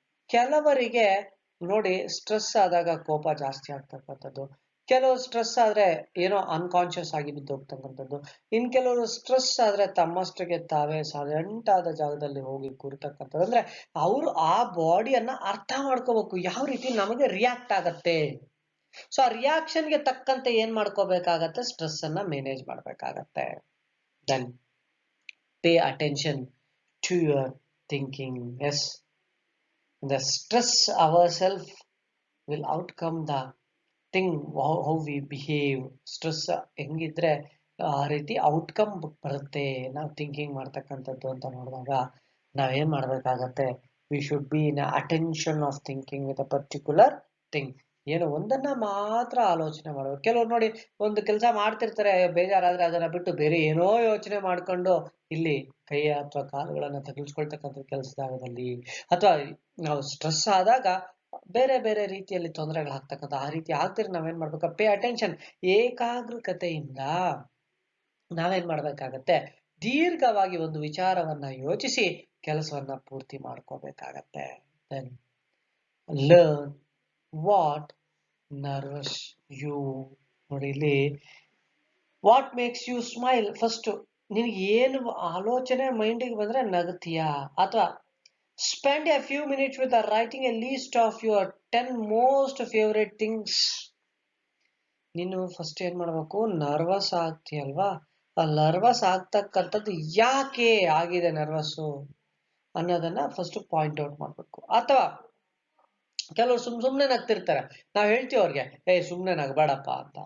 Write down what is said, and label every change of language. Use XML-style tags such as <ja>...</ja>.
<kn>ಕೆಲವರಿಗೆ ನೋಡಿ, ಸ್ಟ್ರೆಸ್ ಆದಾಗ ಕೋಪ ಜಾಸ್ತಿ ಆಗ್ತಕ್ಕಂಥದ್ದು, ಕೆಲವು ಸ್ಟ್ರೆಸ್ ಆದ್ರೆ ಏನೋ ಅನ್ಕಾನ್ಶಿಯಸ್ ಆಗಿ ಬಿದ್ದೋಗ್ತಕ್ಕಂಥದ್ದು, ಇನ್ ಕೆಲವರು ಸ್ಟ್ರೆಸ್ ಆದ್ರೆ ತಮ್ಮಷ್ಟಕ್ಕೆ ತಾವೇ ಸೈಲೆಂಟ್ ಆದ ಜಾಗದಲ್ಲಿ ಹೋಗಿ ಕೂರ್ತಕ್ಕಂಥದ್ದು. ಅಂದ್ರೆ ಅವರು ಆ ಬಾಡಿಯನ್ನ ಅರ್ಥ ಮಾಡ್ಕೋಬೇಕು, ಯಾವ ರೀತಿ ನಮಗೆ ರಿಯಾಕ್ಟ್ ಆಗತ್ತೆ. ಸೊ ಆ ರಿಯಾಕ್ಷನ್ಗೆ ತಕ್ಕಂತೆ ಏನ್ ಮಾಡ್ಕೋಬೇಕಾಗತ್ತೆ, ಸ್ಟ್ರೆಸ್ ಅನ್ನ ಮ್ಯಾನೇಜ್ ಮಾಡ್ಬೇಕಾಗತ್ತೆ.</kn> <en>Then pay attention to your thinking. Yes, the stress ourselves will outcome the thing how we behave.</en> <kn>Stress ಹೆಂಗಿದ್ರೆ ಆ ರೀತಿ ಔಟ್ಕಮ್ ಬರುತ್ತೆ. ನಾವು ಥಿಂಕಿಂಗ್ ಮಾಡ್ತಕ್ಕಂಥದ್ದು ಅಂತ ನೋಡಿದಾಗ ನಾವೇನ್ ಮಾಡ್ಬೇಕಾಗತ್ತೆ,</kn> <en>We should be in attention of thinking with a particular thing.</en> <kn>ಏನೋ ಒಂದನ್ನ ಮಾತ್ರ ಆಲೋಚನೆ ಮಾಡಬೇಕು. ಕೆಲವ್ರು ನೋಡಿ, ಒಂದು ಕೆಲಸ ಮಾಡ್ತಿರ್ತಾರೆ, ಬೇಜಾರಾದ್ರೆ ಅದನ್ನ ಬಿಟ್ಟು ಬೇರೆ ಏನೋ ಯೋಚನೆ ಮಾಡ್ಕೊಂಡು ಇಲ್ಲಿ ಕೈ ಅಥವಾ ಕಾಲುಗಳನ್ನ ತಗುಲ್ಸ್ಕೊಳ್ತಕ್ಕಂಥ ಕೆಲಸದಲ್ಲಿ, ಅಥವಾ ನಾವು ಸ್ಟ್ರೆಸ್ ಆದಾಗ ಬೇರೆ ಬೇರೆ ರೀತಿಯಲ್ಲಿ ತೊಂದರೆಗಳಾಗ್ತಕ್ಕಂಥ ಆ ರೀತಿ ಆಗ್ತಿದ್ರೆ ನಾವೇನ್ ಮಾಡ್ಬೇಕು, ಪೇ ಅಟೆನ್ಷನ್, ಏಕಾಗ್ರತೆಯಿಂದ ನಾವೇನ್ ಮಾಡ್ಬೇಕಾಗತ್ತೆ, ದೀರ್ಘವಾಗಿ ಒಂದು ವಿಚಾರವನ್ನ ಯೋಚಿಸಿ ಕೆಲಸವನ್ನ ಪೂರ್ತಿ ಮಾಡ್ಕೋಬೇಕಾಗತ್ತೆ.</kn> <en>Then learn what nervous you.</en> <kn>ನೋಡಿ, ಇಲ್ಲಿ</kn> <en>What makes you smile.</en> <kn>First ನಿನಗೆ ಏನು ಆಲೋಚನೆ ಮೈಂಡಿಗೆ ಬಂದ್ರೆ ನಗತೀಯಾ, ಅಥವಾ</kn> <en>spend a few minutes with writing a list of your 10 most favorite things.</en> <kn>ನೀನು ಫಸ್ಟ್ ಏನ್ ಮಾಡ್ಬೇಕು, ನರ್ವಸ್ ಆಗ್ತೀಯಲ್ವಾ, ಆ ನರ್ವಸ್ ಆಗ್ತಕ್ಕಂಥದ್ದು ಯಾಕೆ ಆಗಿದೆ ನರ್ವಸ್ಸು ಅನ್ನೋದನ್ನ ಫಸ್ಟ್ ಪಾಯಿಂಟ್ ಔಟ್ ಮಾಡ್ಬೇಕು. ಅಥವಾ ಕೆಲವರು ಸುಮ್ನೆ ನಗ್ತಿರ್ತಾರೆ, ನಾವ್ ಹೇಳ್ತೀವಿ ಅವ್ರಿಗೆ, ಸುಮ್ನೆ ನಗಬೇಡಪ್ಪ ಅಂತ.</kn>